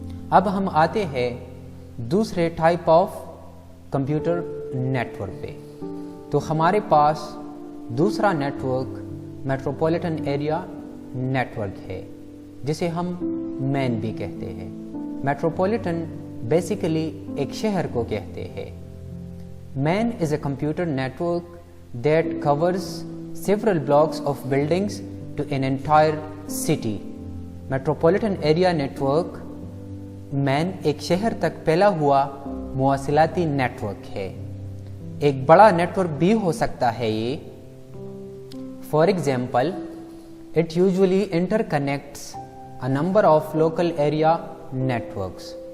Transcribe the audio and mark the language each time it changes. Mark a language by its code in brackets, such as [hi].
[ur] اب ہم آتے ہیں دوسرے ٹائپ آف کمپیوٹر نیٹورک پہ. تو ہمارے پاس دوسرا نیٹورک میٹروپولیٹن ایریا نیٹورک ہے جسے ہم مین بھی کہتے ہیں. میٹروپولیٹن بیسیکلی ایک شہر کو کہتے ہیں. [en] MAN is a computer network that covers several blocks of buildings to an entire city. [ur] Metropolitan area network مین ایک شہر تک پھیلا ہوا مواصلاتی نیٹورک ہے. ایک بڑا نیٹورک بھی ہو سکتا ہے یہ. [en] For example, it usually interconnects a number of local area networks.